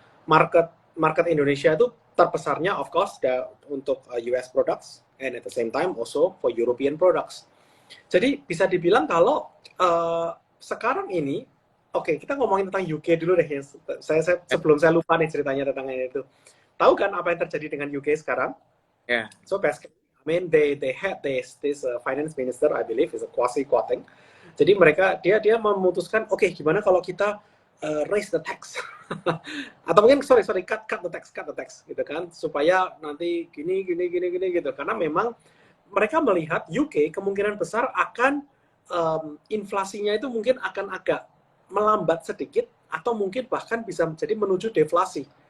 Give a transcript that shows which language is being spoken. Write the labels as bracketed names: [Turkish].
[Indonesian] Market Indonesia itu terbesarnya [English] of course [Indonesian] untuk [English] US products and at the same time also for European products. [Indonesian] Jadi bisa dibilang kalau sekarang ini, oke, kita ngomongin tentang UK dulu deh. Sebelum saya lupa nih ceritanya tentang itu. Tahu kan apa yang terjadi dengan UK sekarang? [English] Yeah. So basically, I mean they had this finance minister, I believe, is a Kwasi Kwarteng. [Indonesian] Jadi dia memutuskan, oke, gimana kalau kita [English] raise the tax [Indonesian] atau mungkin [English] cut the tax [Indonesian] gitu kan, supaya nanti gini gitu, karena memang mereka melihat UK kemungkinan besar akan inflasinya itu mungkin akan agak melambat sedikit atau mungkin bahkan bisa menjadi menuju deflasi.